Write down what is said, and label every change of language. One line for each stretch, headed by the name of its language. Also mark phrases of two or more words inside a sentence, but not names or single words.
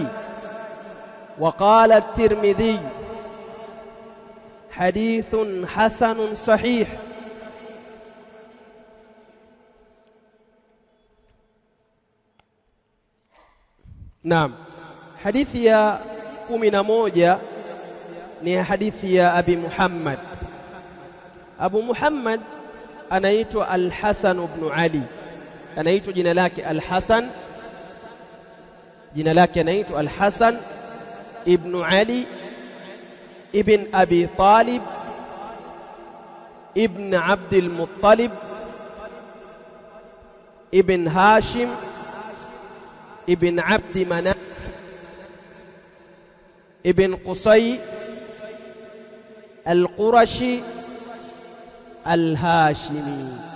Arabic: وقال الترمذي: حديث حسن صحيح. نعم.
Swahili: حديث يا 11 ni hadithi ya Abi Muhammad. Abu Muhammad anaitwa Al-Hasan ibn Ali, anaitwa jina lake Al-Hasan, jina lake anaitwa Al-Hasan
Arabic: ابن علي ابن أبي طالب ابن عبد المطلب ابن هاشم ابن عبد مناف ابن قصي القرشي الهاشمي.